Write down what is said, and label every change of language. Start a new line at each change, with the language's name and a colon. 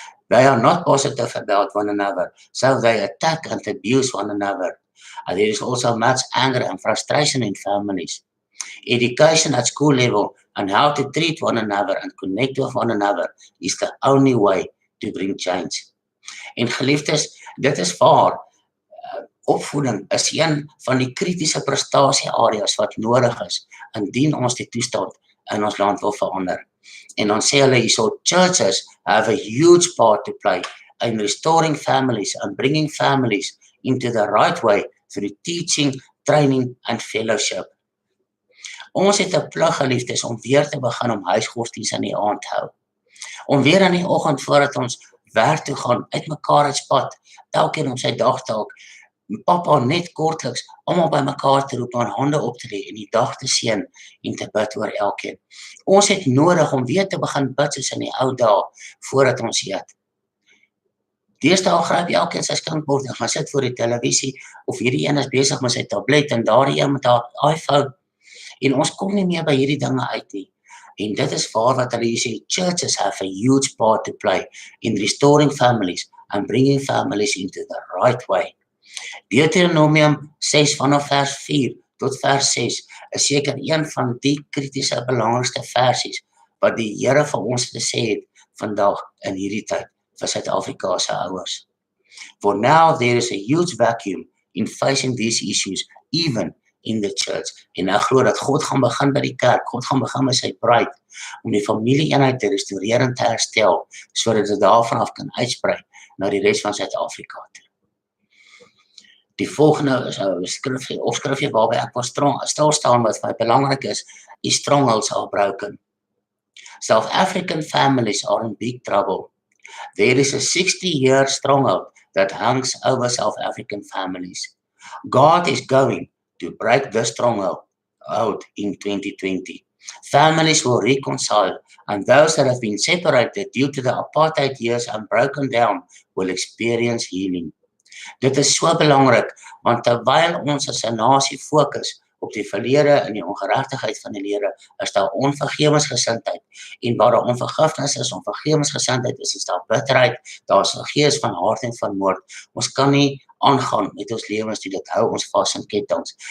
English: They are not positive about one another, so they attack and abuse one another. And there is also much anger and frustration in families. Education at school level and how to treat one another and connect with one another is the only way to bring change.
Afrikaans: En geliefdes, dit is waar. Opvoeding is een van die kritiese prestasieareas wat nodig is indien ons die toestand in ons land wil verander. En dan sê hulle hierso,
English: churches have a huge part to play in restoring families and bringing families into the right way through teaching, training and fellowship.
Afrikaans: Ons het 'n plig, geliefdes, om weer te begin om huisgodsdienste in die aand te hou. Om weer in die oggend voordat ons werk toe gaan, uitmekaar uitspad, elkeen op sy dagtaak, papa net kortliks, almal by mekaar te roep, aan hande op te lê en die dag te seën en te bid oor elkeen. Ons het nodig om weer te begin bid soos in die ou dae, voordat ons eet. Deesdae gryp elkeen sy skinkbord en gaan sit voor die televisie, of hierdie een is besig met sy tablet en daardie een met haar iPhone, en ons kom nie meer by hierdie dinge uit nie. En dit is waar wat hulle hier sê,
English: churches have a huge part to play in restoring families and bringing families into the right way.
Afrikaans: Deuteronomium 6 vanaf vers 4 tot vers 6 is seker een van die kritiese belangrikste versies wat die Here vir ons gesê het vandag in hierdie tyd vir Suid-Afrika se ouers.
English: For now there is a huge vacuum in facing these issues, even in the church.
Afrikaans: En ek glo dat God gaan begin by die kerk, God gaan begin by sy bruid, om die familie-eenheid te restoreer en te herstel, sodat dit daarvan af kan uitsprei na die res van Suid-Afrika toe. Die volgende is 'n opskrifie waarby ek wil stil staan wat vir my belangrik is
English: strongholds are broken. South African families are in big trouble. There is a 60-year stronghold that hangs over South African families. God is going to break this stronghold out in 2020. Families will reconcile, and those that have been separated due to the apartheid years and broken down will experience healing.
Afrikaans: Dit is so belangrik, want terwyl ons as 'n nasie fokus op die verlede en die ongeregtigheid van die lede, is daar onvergewensgesindheid. En waar daar onvergifnis is, onvergewensgesindheid is daar bitterheid, daar is 'n gees van haat en van moord. Ons kan nie aangaan met ons lewens nie, dit hou ons vas in kettinge.